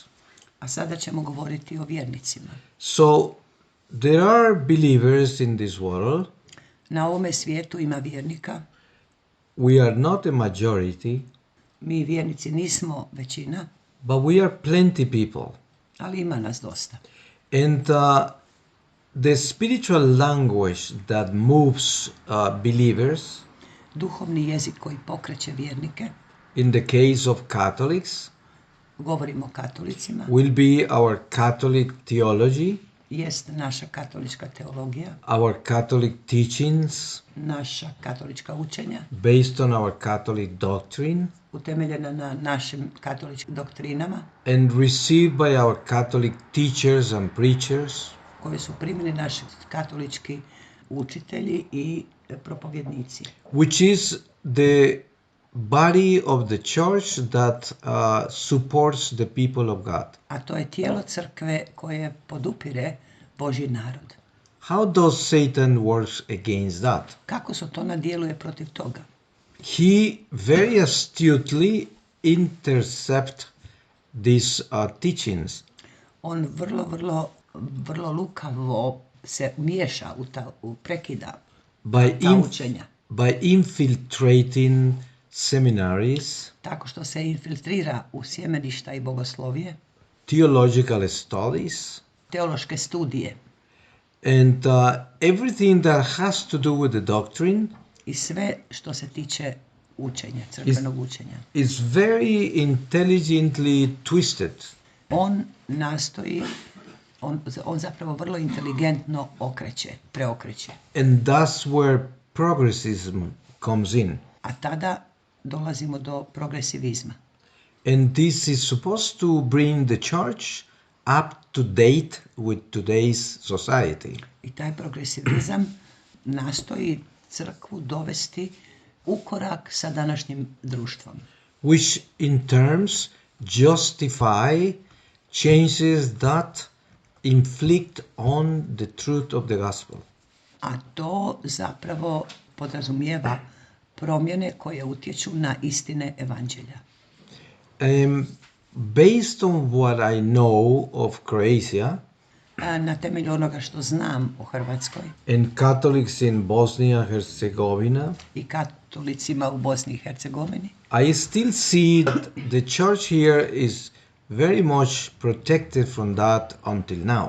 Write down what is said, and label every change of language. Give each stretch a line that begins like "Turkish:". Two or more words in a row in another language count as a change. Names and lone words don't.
Croatian: a sada ćemo govoriti o vjernicima.
English: So there are believers in this world.
Croatian: Na ovome svijetu ima vjernika,
English: We are not a majority,
Croatian: mi vjernici nismo većina,
English: but we are plenty people.
Croatian: ali ima nas dosta.
English: And the spiritual language that moves believers,
Croatian: Duhovni jezik koji pokreće vjernike,
English: in the case of Catholics,
Croatian: govorimo o katolicima,
English: will be our Catholic theology,
Croatian: jest naša katolička teologija,
English: our Catholic teachings,
Croatian: naša katolička učenja,
English: based on our Catholic doctrine,
Croatian: utemeljena na našim katoličkim doktrinama,
English: and received by our Catholic teachers and preachers,
Croatian: koje su primili naši katolički učitelji i propovjednici.
English: which is the body of the church that supports the people of God.
Croatian: A to je tijelo crkve koje podupire Božji narod.
English: How does Satan works against that?
Croatian: Kako Sotona djeluje protiv toga?
English: He very astutely intercept these teachings.
Croatian: On vrlo lukavo se miješa prekida by ta učenja.
English: by infiltrating seminaries,
Croatian: tako što se infiltrira u sjemeništa i bogoslovije,
English: theological studies,
Croatian: teološke studije
English: and everything that has to do with the doctrine
Croatian: i sve što se tiče učenja, crkvenog učenja.
English: is very intelligently twisted.
Croatian: On nastoji, on zapravo vrlo inteligentno preokreće.
English: And that's where progressism comes in.
Croatian: A tada dolazimo do progresivizma.
English: And this is supposed to bring the church up to date with today's society.
Croatian: I taj progresivizam nastoji crkvu dovesti u korak sa današnjim društvom.
English: Which in terms justify changes that inflict on the truth of the gospel.
Croatian: A to zapravo podrazumijeva promjene koje utječu na istine evanđelja.
English: Based on what I know of Croatia
Croatian: Na temelju onoga što znam o Hrvatskoj
English: and Catholics in Bosnia and Herzegovina,
Croatian: i katolicima u Bosni i Hercegovini,
English: I still see the church here is very much protected from that until now.